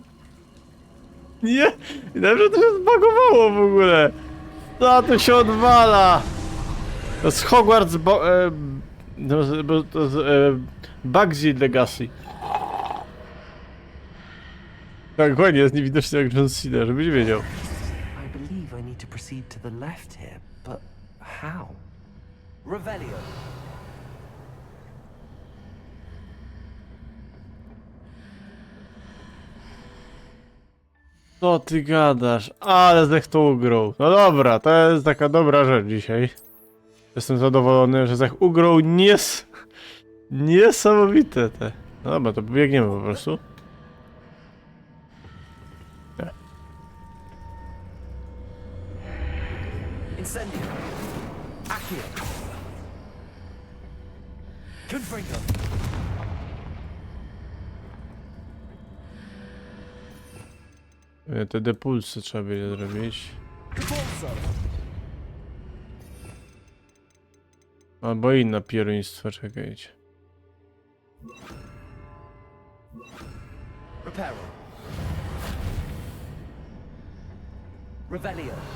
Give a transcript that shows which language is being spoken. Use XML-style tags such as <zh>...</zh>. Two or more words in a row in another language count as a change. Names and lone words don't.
<pl>Nie, dobrze to się zbagowało w ogóle. Co tu się odwala? To jest Hogwarts to jest Bugsy Legacy. Tak, ładnie jest niewidoczny jak John Cena, żebyś wiedział.</pl> <en>I believe I need to proceed to the left here, but how?</en> <pl>Revelio. Co ty gadasz? Ale Zech to ugrał. No dobra, to jest taka dobra rzecz dzisiaj. Jestem zadowolony, że Zech ugrał niesamowite te. No dobra, to biegniemy po prostu. Nie. Incendio. Accio. Confringo. Te depulsy trzeba będzie zrobić. Repulsor. Albo inne pieruństwo, czekajcie. Reparo. Revelio.</pl>